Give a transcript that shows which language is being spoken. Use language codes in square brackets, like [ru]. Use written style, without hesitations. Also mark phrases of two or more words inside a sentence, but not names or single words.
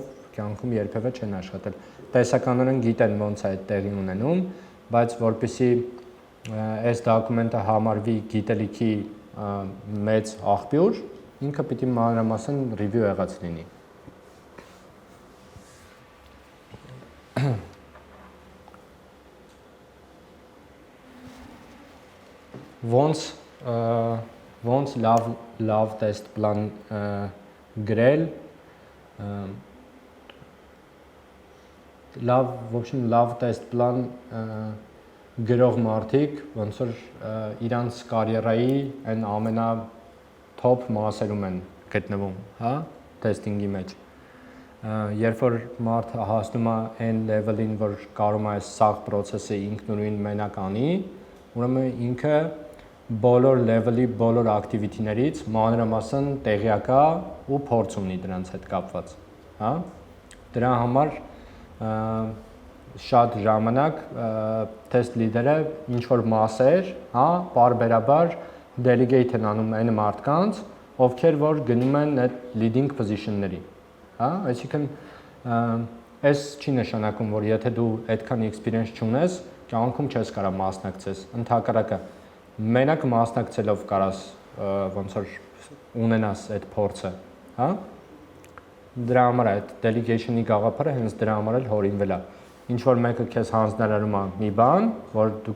[hy] կյանքում երբևէ չեն աշխատել։ Տեսականորեն գիտեն ոնց է այդ տեղի ունենում, բայց որպեսզի այս դոկումենտը համարվի գիտելիքի մեծ աղբյուր, ինքը պիտի մանրամասն review եղած լինի։ Ոնց լավ [en] test plan [hy] գրել, լավ [en] test plan [hy] գրող մարդիկ ոնց որ իրանց կարիերայի այն ամենա top մասերում են գտնվում, հա, testing-ի մեջ։ Երբ որ մարդը հասնում է այն level-ին, որ կարող է այս սաղ process-ը ինքնուրույն մենակ անի, ուրեմն ինքը բոլոր level-ի բոլոր activity-ներից մանրամասն տեղյակ է ու փորձ ունի դրանց հետ կապված, հա։ Դրա համար շատ ժամանակ [en] test leader- [hy] ը ինչ որ մասեր, հա, բարբերաբար delegate են անում այն մարդկանց, ովքեր որ գնում են այդ [en] leading position- [hy] ների, հա, այսինքն այս չի նշանակում, որ եթե դու այդքան experience չունես, կյանքում չես կարա մասնակցես, ընդհակառակը մենակ մասնակցելով կարաս ոնց որ ունենաս այդ փորձը, հա։ Դրա համար է այդ delegation-ի գաղափարը հենց դրա համար էլ հորինվել է։ Ինչ որ մեկը քեզ հանձնարարում է մի բան, որ դու